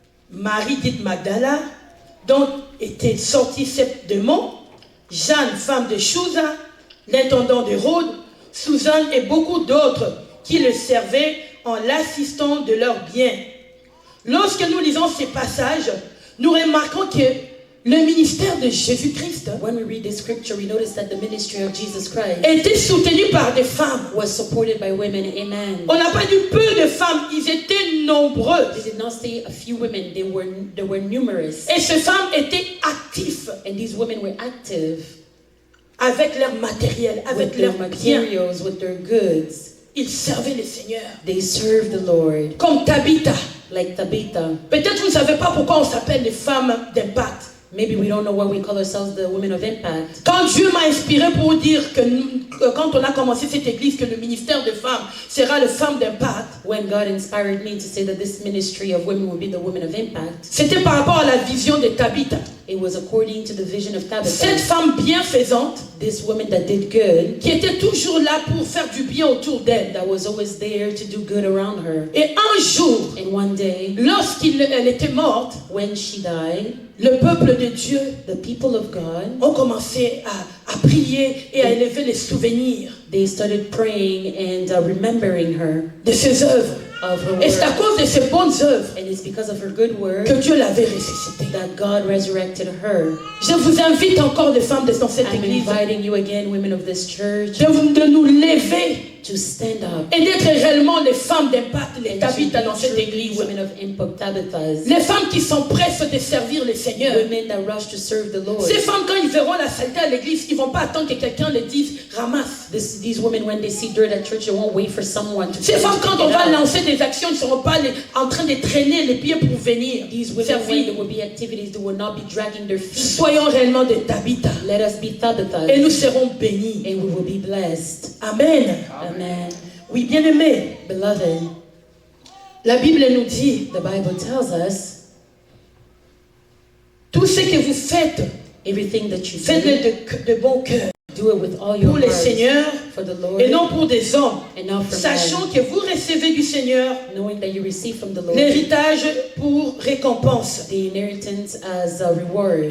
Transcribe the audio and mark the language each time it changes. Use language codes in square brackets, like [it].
[fr] Marie dite Magdala, dont étaient sortis 7 démons, Jeanne, femme de Chouza, l'intendant de Rhodes, Suzanne et beaucoup d'autres qui le servaient en l'assistant de leurs biens. Lorsque nous lisons ces passages, nous remarquons que le ministère de Jésus-Christ [en] When we read this scripture, we notice that the ministry of Jesus Christ [fr] était soutenu par des femmes. [en] was supported by women. Amen. [fr] On n'a pas dit peu de femmes, ils étaient nombreux. [en] They did not say a few women, they were numerous. [fr] Et ces femmes étaient actives [en] And these women were active [fr] avec leur matériel, avec [en] with their [fr] leurs biens. [en] materials, with their goods. [fr] Ils servaient le Seigneur. [en] They served the Lord. [fr] Comme Tabitha. [en] Like Tabitha. [fr] Peut-être vous ne savez pas pourquoi on s'appelle les femmes d'impact. [en] Maybe we don't know why we call ourselves the women of impact. [fr] Quand Dieu m'a inspiré pour dire que quand on a commencé cette église, que le ministère de femmes sera le femme d'impact, [en] When God inspired me to say that this ministry of women will be the women of impact, [fr] c'était par rapport à la vision de Tabitha. [en] it was according to the vision of [fr] Cette [en] Tabitha, [fr] femme bienfaisante [en] this woman that did good, [fr] qui était toujours là pour faire du bien autour d'elle. [en] that was always there to do good around her. [fr] Et un jour, [en] And one day, [fr] lorsqu'elle était morte, [en] when she died, [fr] le peuple de Dieu [en] the people of God, [fr] ont commencé à prier et à élever les souvenirs [en] they started praying and remembering her [fr] de ses œuvres. [en] of her [fr] Et c'est à [en] work. [fr] cause de ses bonnes œuvres [en] And it's because of her good work [fr] que Dieu l'avait ressuscitée. [en] that God resurrected her. [fr] Je vous invite encore, les femmes dans cette [en] I'm [fr] église, [en] inviting you again, women of this church, [fr] de nous lever [en] to stand up [fr] et d'être réellement les femmes d'impact, les [en] and [fr] Tabitha dans [en] to [fr] cette [en] be [fr] église. [en] women of impact, Tabithas, [fr] Les femmes qui sont prêtes de servir le Seigneur. [en] women that rush to serve the Lord. [fr] Ces femmes, quand ils verront la saleté à l'église, ils ne vont pas attendre que quelqu'un les dise ramasse. [en] These women, when they see dirt at church, they won't wait for someone to [fr] Ces [en] tell them [fr] femmes, [en] to [fr] quand [en] pick [fr] on [en] it [fr] va [en] up. [fr] lancer des actions, ne seront pas en train de traîner les pieds pour venir [en] These women, when [fr] servir. [en] there will be activities, they will not be dragging their feet. [fr] Soyons réellement des Tabitha [en] Let us be Tabithas, [fr] et nous serons bénis. [en] and we will be blessed. [fr] Amen. [en] Amen. [fr] Oui, bien-aimés, [en] Beloved, [fr] la Bible nous dit, [en] the Bible tells us [fr] tout ce que vous faites, [en] everything that you [fr] faites-le de bon cœur [en] do it with all your [fr] pour le [en] heart [fr] Seigneur [en] for the Lord [fr] et non pour des hommes, [en] and not for [fr] sachant [en] men, [fr] que vous recevez du Seigneur [en] knowing that you receive from the Lord [fr] l'héritage pour récompense. [en] the inheritance as a reward.